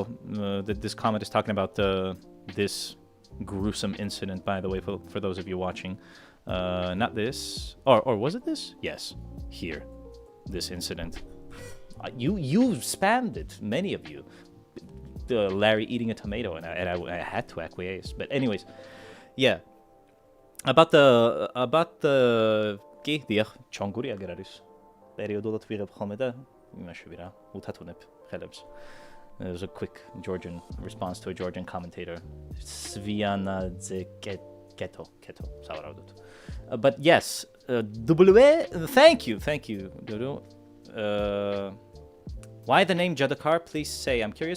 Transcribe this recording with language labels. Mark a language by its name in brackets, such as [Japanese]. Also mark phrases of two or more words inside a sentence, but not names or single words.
[English] This comment is talking about this gruesome incident, by the way, for those of you watching. Not this, or was it this? Yes, here, this incident. You spammed it, many of you. Larry eating a tomato, and I had to acquiesce. But anyways, yeah. [Georgian] კი დიახ ჩონგური აგერ არის პერიოდულად ვიღებ ხოლმე და იმაში ვირა უთათუნებ ხელებს. [English] It was a quick Georgian response to a Georgian commentator. Svianadze keto. But yes, W. Thank you, Dodo. Why the name JADOKAR? Please say. I'm curious.